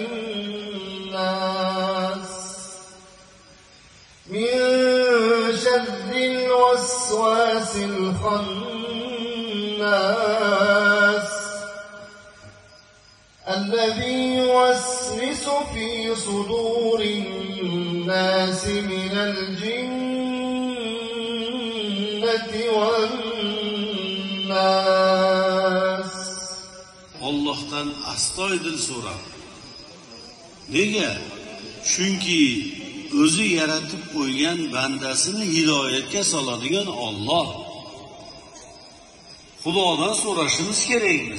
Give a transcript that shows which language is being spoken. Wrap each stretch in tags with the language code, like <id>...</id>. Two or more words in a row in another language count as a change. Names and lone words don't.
<ar>الناس من شر الوسواس الخناس الذي يوسوس في صدور الناس من الجنة والناس.</ar> <uz>Allohdan astoydil so'ra. Nega? Chunki o'zi yaratib qo'ygan bandasini hidoyatga soladigan Alloh. Xudodan so'rashimiz kerak biz.</uz>